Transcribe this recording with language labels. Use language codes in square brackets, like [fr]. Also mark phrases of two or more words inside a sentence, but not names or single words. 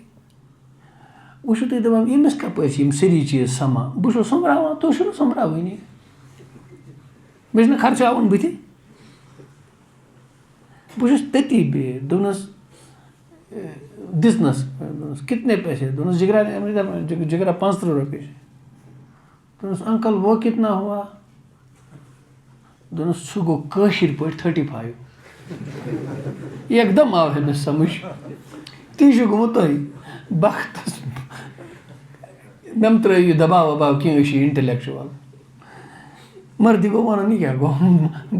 [ks] وۄنۍ چھُو تُہۍ دپان ییٚمِس کپٲرۍ چھِ یِم سٲری چیٖز سمان. بہٕ چھُس سوٚمبراوان، تُہۍ چھِو نہٕ سوٚمبراوٲنی. مےٚ چھُنہ خرچاوُن بٕتھِ. بہٕ چھُس تٔتی بِہِتھ. دوٚپنس دِژنس، دوٚپنس [ur] کتنے پیسے؟ [ks] دوٚپنس جگرا 75 روپیے. دوٚپنس [ur] انکل وہ کتنا ہوا؟ [ks] دوٚپنس سُہ گوٚو کٲشِر پٲٹھۍ 35. [ur] ایک دم [ks] آو أمِس سمجھ. تی چھُ گوٚمُت تۄہہِ بختس. مےٚ مہ ترٛٲیِو یہِ دباو وباو کینٛہہ، أسۍ چھِ انٹلیکچُوَل. مگر یہِ گوٚو وَنُن یہِ کیٛاہ گوٚو؟